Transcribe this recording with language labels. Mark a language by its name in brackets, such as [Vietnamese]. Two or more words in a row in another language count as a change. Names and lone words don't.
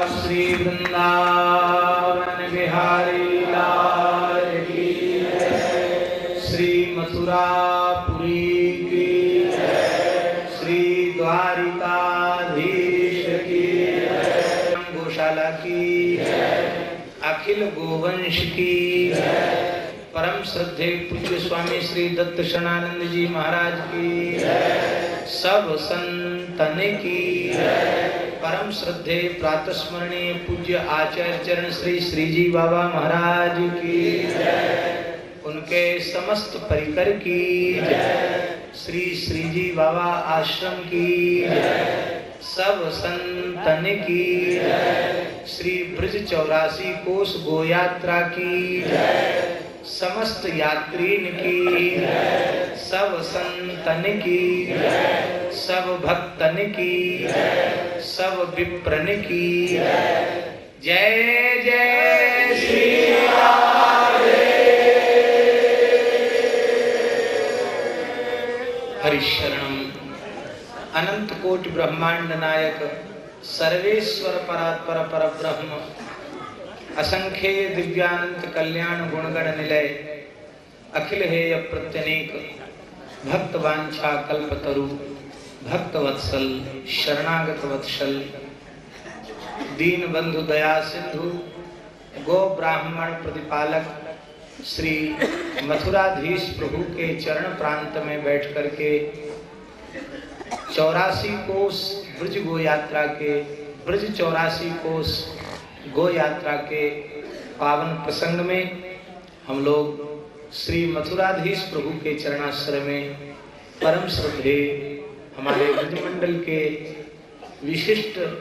[Hindi] श्री वृंदावन बिहारी लाल की जय, श्री मथुरापुरी की जय, श्री द्वारिकाधीश की जय, गौशाला की जय, अखिल गोवंश की जय, परम श्रद्धे पूज्य स्वामी श्री दत्त शरणानंद जी महाराज की जय, सब संतन की जय, परम श्रद्धे प्रातस्मरणीय पूज्य आचार्य चरण श्री श्रीजी बाबा महाराज की जय, उनके समस्त परिकर की जय, श्री श्रीजी बाबा आश्रम की जय, सब संतन की जय, श्री ब्रज 84 कोस गोयात्रा की जय, समस्त यात्रीन की जय, सब संतन की जय, सब भक्तन की जय, सब विप्रन की जय। जय जय श्री हरिशरणम। अनंत कोटि ब्रह्मांड नायक सर्वेश्वर परात्पर परब्रह्म असंख्य दिव्यानंत कल्याण गुणगण निलय अखिल हेय प्रत्यनेक भक्त वांछा कल्पतरु भक्त वत्सल शरणागत वत्सल दीन बंधु दया सिंधु गो ब्राह्मण प्रतिपालक श्री मथुराधीश प्रभु के चरण प्रांत में बैठ करके 84 कोस ब्रज गो यात्रा के ब्रज 84 कोस गो यात्रा के पावन प्रसंग में हम लोग श्री मथुराधीश प्रभु के चरणाश्रय में परम श्रद्धेय हमारे ब्रजमंडल के विशिष्ट